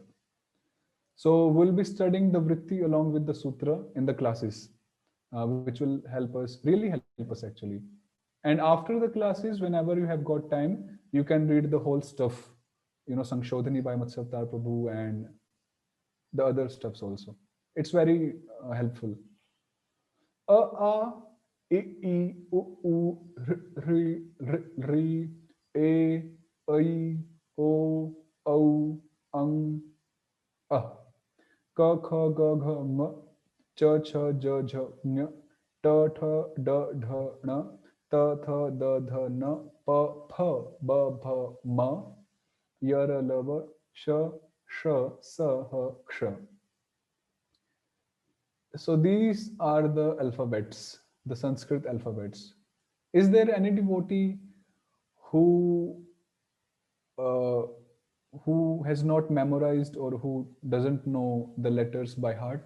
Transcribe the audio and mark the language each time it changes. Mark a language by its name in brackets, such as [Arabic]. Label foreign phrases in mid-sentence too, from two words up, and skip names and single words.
[English] So we'll be studying the Vritti along with the sutra in the classes, which will help us, really help us actually. And after the classes, whenever you have got time, you can read the whole stuff, Sangshodhani by Matsavtar Prabhu and the other stuffs also. It's very helpful. [Sanskrit] A, I, U, R, E, I, O, Au, Ang, A. Ka, Kha, Ga, Gha, M, Cha, Cha, Ja, Jha, Ñ, Ta, Tha, Da, Dha, Na, Ta, Tha, Da, Dha, Na, Pa, Pha, Ba, Bha, Ma, Yara, Lava, Sha, Sha, Sa, Ha, Ksha. [English] So these are the alphabets, the Sanskrit alphabets. Is there any devotee who uh, who has not memorized or who doesn't know the letters by heart?